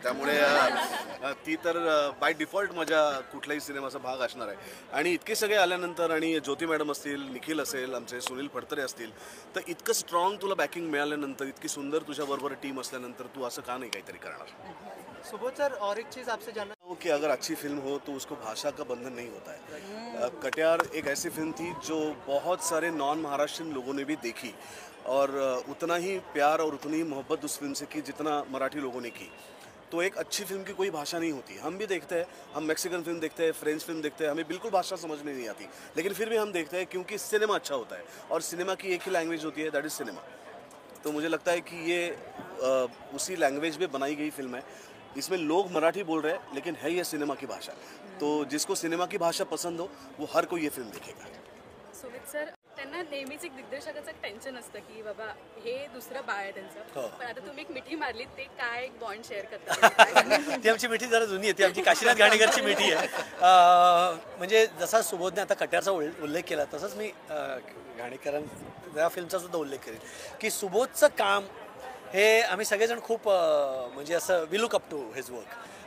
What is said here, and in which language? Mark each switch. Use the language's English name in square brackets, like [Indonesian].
[Marathi] त्यामुळे ती तर बाय डिफॉल्ट माझ्या कुठल्याही सिनेमाचा भाग असणार आहे. आणि इतके सगळे आल्यानंतर आणि ज्योती मॅडम असतील, निखिल असेल, आमचे सुनील फडतरे असतील, तर इतकं स्ट्रॉंग तुला बॅकिंग मिळाल्यानंतर, इतकी सुंदर तुझ्याबरोबर टीम असल्यानंतर तू असं का नाही काहीतरी करणार. [Hindi] सुबोध सर, और एक चीज़ आपसे जानना हो कि अगर अच्छी फिल्म हो तो उसको भाषा का बंधन नहीं होता है. कटियार एक ऐसी फिल्म थी जो बहुत सारे नॉन महाराष्ट्रियन लोगों ने भी देखी और उतना ही प्यार और उतनी ही मोहब्बत उस फिल्म से की जितना मराठी लोगों ने की. तो एक अच्छी फिल्म की कोई भाषा नहीं होती. हम भी देखते हैं, हम मैक्सिकन फिल्म देखते हैं, फ्रेंच फिल्म देखते हैं, हमें बिल्कुल भाषा समझ में नहीं आती, लेकिन फिर भी हम देखते हैं क्योंकि सिनेमा अच्छा होता है और सिनेमा की एक ही लैंग्वेज होती है, [English] That is cinema. [Hindi] तो मुझे लगता है कि ये उसी लैंग्वेज में बनाई गई फिल्म है. इसमें लोग मराठी बोल रहे हैं लेकिन है ये सिनेमा की भाषा. तो जिसको सिनेमा की भाषा पसंद हो वो हर कोई ये फिल्म देखेगा. [Marathi] सुमित सर, त्यांना नेहमीच एक दिग्दर्शकाचं टेन्शन असतं की बाबा हे दुसरं बाळ आहे त्यांचं, पण आता तुम्ही एक मिठी मारली, ते काय एक बॉन्ड शेअर करता? ती आमची मिठी जरा जुनी आहे, ती आमची काशीनाथ घाणेकरची मिठी आहे. म्हणजे जसा सुबोधने आता कट्यारचा उल्लेख केला तसंच मी घाणेकरांच्या फिल्मचा सुद्धा उल्लेख करेन की सुबोधचं काम हे आम्ही सगळेजण खूप म्हणजे असं [English] We look up to his work.